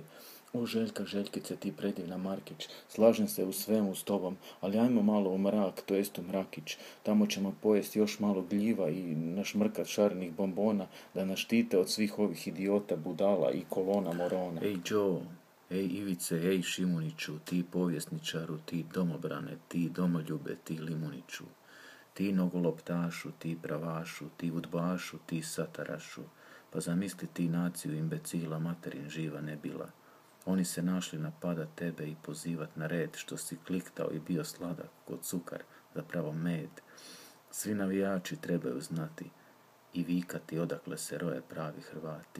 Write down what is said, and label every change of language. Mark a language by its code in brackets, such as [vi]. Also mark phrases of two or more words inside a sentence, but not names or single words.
[hr] O Željka, Željkice, ti predivna Markić, slažem se u svemu s tobom, ali ajmo malo u mrak, to jest u Mrakić. Tamo ćemo pojesti još malo gljiva i našmrkat šarenih bombona da nas štite od svih ovih idiota, budala i kolona morona. Ej Joe, ej Ivice, ej Šimuniću, ti povjesničaru, ti domobrane, ti domoljube, ti Limuniću, ti nogoloptašu, ti pravašu, ti udbašu, ti satarašu, pa zamisli ti naciju imbecila, materin živa ne bila. Oni se našli napadat tebe i pozivat na red, što si kliktao i bio sladak kod cukar, zapravo med. Svi navijači trebaju znati i vikati odakle se roje pravi Hrvati.